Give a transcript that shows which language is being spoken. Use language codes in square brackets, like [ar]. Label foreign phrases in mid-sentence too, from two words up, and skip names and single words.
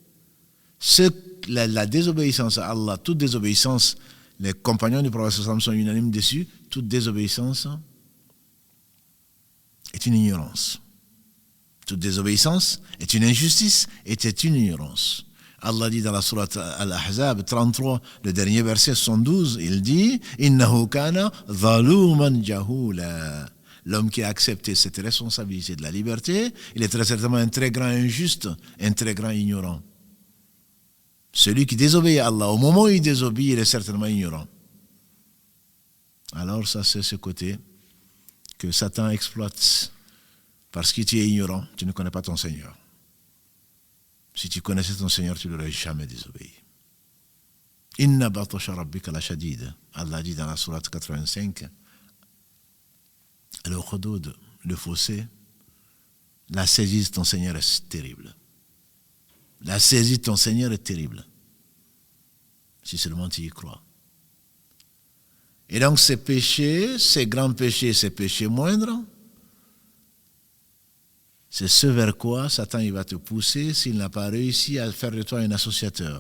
[fr] La désobéissance à Allah, toute désobéissance, les compagnons du prophète sont unanimes dessus, toute désobéissance est une ignorance. Toute désobéissance est une injustice et est une ignorance. Allah dit dans la sourate Al-Ahzab 33, le dernier verset 72, il dit « [ar] إنه كان ظلوما جهولا [fr] » L'homme qui a accepté cette responsabilité de la liberté, il est très certainement un très grand injuste, un très grand ignorant. Celui qui désobéit à Allah, au moment où il désobéit, il est certainement ignorant. Alors ça, c'est ce côté que Satan exploite Parce que tu es ignorant, tu ne connais pas ton Seigneur. Si tu connaissais ton Seigneur, tu ne l'aurais jamais désobéi. [ar] إن بطش ربك لشديد. [fr] Allah dit dans la sourate 85, le khudoud, le fossé, la saisie de ton Seigneur est terrible. La saisie de ton Seigneur est terrible. Si seulement tu y crois. Et donc ces péchés, ces grands péchés, ces péchés moindres, c'est ce vers quoi Satan il va te pousser s'il n'a pas réussi à faire de toi un associateur.